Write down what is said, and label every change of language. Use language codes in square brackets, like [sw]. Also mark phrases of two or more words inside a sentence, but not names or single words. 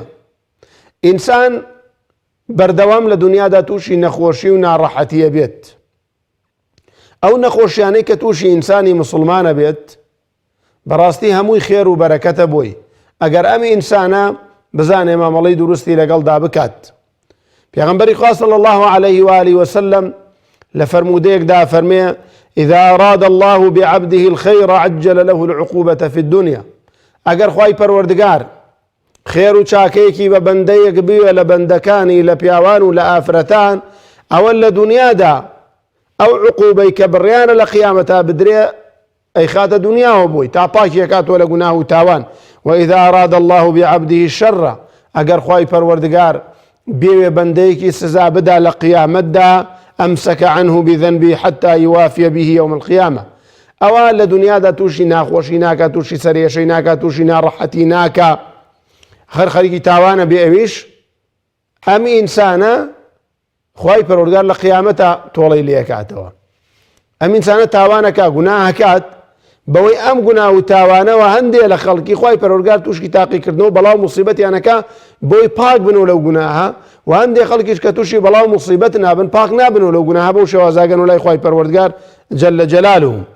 [ckb] ئینسان بەردەوام لە دنیادا تووشی نەخۆشی و ناڕەحەتیە بێت. ئەو نەخۆشیانەی کە تووشی ئینسانی مسڵمانە بێت، بەڕاستی هەمووی خێر و بەرەکەتە بۆی، ئەگەر ئەم ئینسانە بزانێ مامەڵەی دروستی لەگەڵدا بکات. پێغەمبەری خوا [ar] صلی الله عليه وآله وسلم [ckb] لە فەرموودەیەکدا فەرمێ [ar] إذا أراد الله بعبده الخير عجل له العقوبة في الدنيا. [ckb] ئەگەر خوای پەروەردگار خێر و چاکەیەکی بە بەندەیەک بوێ لە بەندەکانی، لە پیاوان و لە ئافرەتان، ئەوە لە دنیادا ئەو عقوبەی کە بڕیانە لە قیامەتا بدرێ ئەیخاتە دنیاوە بۆی تا پاکی ئەکاتەوە لە گوناه و تاوان. [ar] وإذا أراد الله بعبده الشر. [ckb] ئەگەر خوای پەروەردگار بێوێ بەندەیەکی سزا بدا لە قیامەتدا، [ar] أمسك عنه بذنبه حتى يوافي به يوم القيامة. [ckb] ئەوە لە دنیادا تووشی ناخۆشی ناکات، تووشی سەرێشەی ناکات، تووشی ناڕەحەتی ناکات، خەرخەریکی تاوانە بێ. ئەویش ئەم ئینسانە خوای پەروەردگار لە قیامەتە تۆڵەی لێکاتەوە. ئەم ئینسانە تاوانەکە، گوناهەکات، بەوەی ئەم گوناه و تاوانەوە هەندێک لە خەڵکی خوای پەروەردگار تووشی تاقیکردنەوە بەڵاو موسیبەتیانەکە بۆی پاک بنەوە لەو گوناهە، و هەندێک خەڵکیش کە تووشی بەڵاو موسیبەت نابن، پاک نابنەوە لەو گوناهە، بەو شێوازاگەن و لای خوای پەروەردگار جەلە جەلالوه.